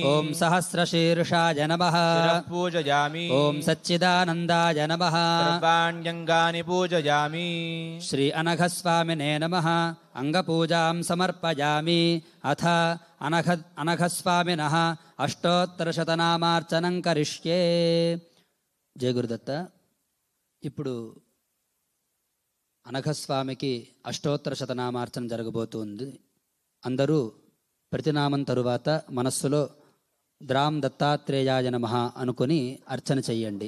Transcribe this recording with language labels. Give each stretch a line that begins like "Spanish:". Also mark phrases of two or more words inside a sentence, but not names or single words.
Sanskrit: ಓಂ ಸಹಸ್ರಶೀರ್ಷಾಯ ನಮಃ. ಶಿರಃ ಪೂಜಯಾಮಿ. ಓಂ ಸಚ್ಚಿದಾನಂದಾಯ ನಮಃ. ಸರ್ವಾಣ್ಯಂಗಾನಿ ಪೂಜಯಾಮಿ. ಶ್ರೀ ಅನಘಸ್ವಾಮಿನೇ ನಮಃ. ಅಂಗಪೂಜಾಂ ಸಮರ್ಪಯಾಮಿ. ಅಥ ಅನಘಸ್ವಾಮಿನಃ ಅಷ್ಟೋತ್ತರಶತನಾಮಾರ್ಚನಂ ಕರಿಷ್ಯೇ.
Telugu: జయ గురుదత్త. ఇప్పుడు అనఘస్వామికి అష్టోత్తర శతనామార్చన జరగబోతుంది. అందరూ ప్రతినామం తరువాత మనస్సులో
Sanskrit: ద్రాం దత్తాత్రేయాయ నమః
Telugu: అనుకొని అర్చన చెయ్యండి.